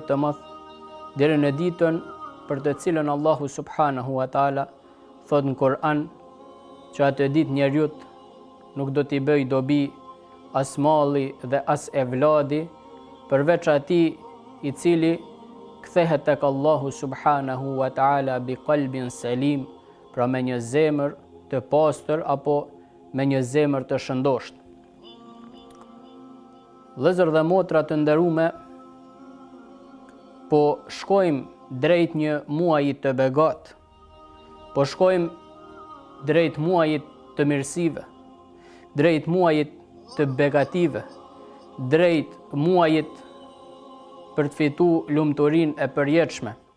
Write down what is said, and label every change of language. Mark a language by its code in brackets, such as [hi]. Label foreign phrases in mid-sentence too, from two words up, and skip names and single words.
[sq] të madh deri në ditën për të cilën Allahu [ar] سبحانه وتعالى [sq] thot në Kur'an që atë ditë njeriu nuk do t'i bëj dobi as malli dhe as evladi, përveç atij i cili kthehet tek Allahu [ar] سبحانه وتعالى بقلب سليم, [sq] pra me një zemër të pastër apo me një zemër të shëndosht. Vëllezër dhe motra të nderuame, po shkojmë drejt një muaji të begat, po shkojmë drejt muajit të mirësive, drejt muajit të begative, drejt muajit për të fitu lumturinë e përjetshme.